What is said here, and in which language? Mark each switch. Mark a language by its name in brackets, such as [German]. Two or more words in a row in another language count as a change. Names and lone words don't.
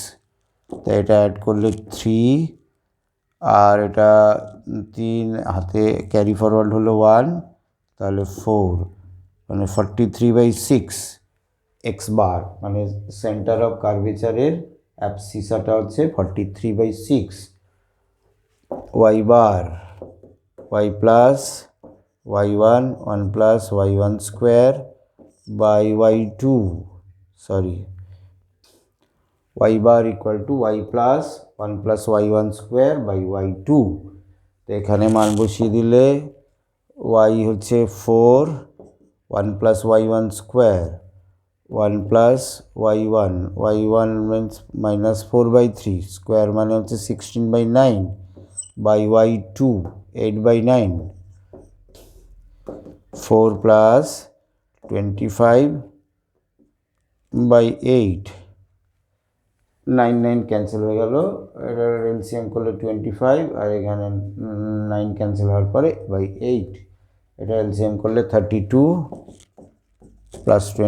[Bangla] তো এটা অ্যাড করলে 3, আর এটা 3 হাতে [English] carry forward [Bangla] হলো 1, তাহলে 4 মানে 43/6 x বার, মানে [English] centre of curvature [Bangla] অ্যাবসিসাটা হচ্ছে 43/6। [English] y bar y plus y1 1 plus y1 square by y2, y bar = y plus 1 plus y1 square by y2। [Bangla] তো এখানে মান বসিয়ে দিলে y হচ্ছে 4, [English] 1 plus y1 square, 1 plus y1 means -4/3, [Bangla] square মানে হচ্ছে 16/9 by y2 8/9, 4 plus 25/8, 9 ক্যান্সেল হয়ে গেল, এটার এলসিএম করলে 25, আর এখানে 9 ক্যান্সেল হওয়ার পরে /8, এটা এলসিএম করলে 32 +